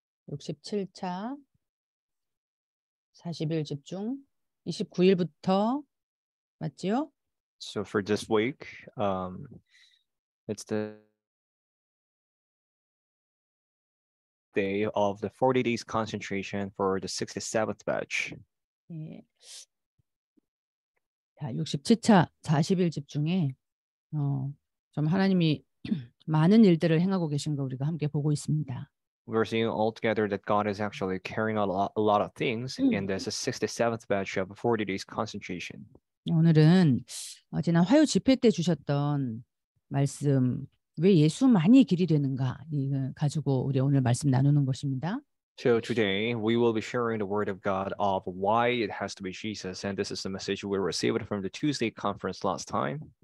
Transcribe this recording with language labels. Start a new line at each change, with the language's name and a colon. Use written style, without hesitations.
Korean: 67차 40일 집중 29일부터 맞지요?
English: So for this week, it's the day of the 40 days concentration for the 67th batch. 예.
Korean: 자, 67차 40일 집중에 좀 하나님이 많은 일들을 행하고 계신 거 우리가 함께 보고 있습니다.
English: We're seeing altogether that God is actually carrying out a lot of things in this 67th batch of 40 days concentration.
Korean: 오늘은 지난 화요 집회 때 주셨던 말씀 왜 예수만이 길이 되는가 이거 가지고 우리 오늘 말씀 나누는 것입니다.
English: So today we will be sharing the word of God of why it has to be Jesus, and this is the message we received from the Tuesday conference last time.